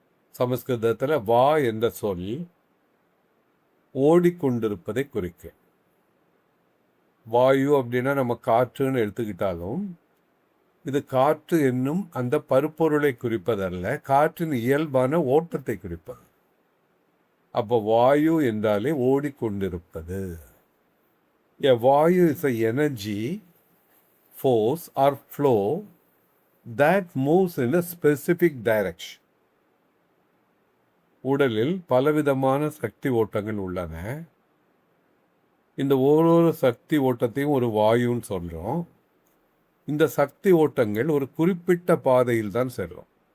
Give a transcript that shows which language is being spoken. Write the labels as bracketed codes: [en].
[ta] சமஸ்கிருதத்தில் வா என்ற சொல் ஓடிக்கொண்டிருப்பதை குறிக்கும். வாயு அப்படின்னா நம்ம காற்றுன்னு எடுத்துக்கிட்டாலும் இது காற்று என்னும் அந்த பருப்பொருளை குறிப்பதல்ல, காற்றின் இயல்பான ஓட்டத்தை குறிப்பது. அப்போ வாயு என்றாலே ஓடிக்கொண்டிருப்பது. [en] A வாயு is a energy, force or flow that moves in a specific direction. [ta] உடலில் பலவிதமான சக்தி ஓட்டங்கள் உள்ளன. இந்த ஒரு சக்தி ஓட்டத்தையும் ஒரு வாயுன்னு சொல்கிறோம். இந்த சக்தி ஓட்டங்கள் ஒரு குறிப்பிட்ட பாதையில் தான் செல்லும்.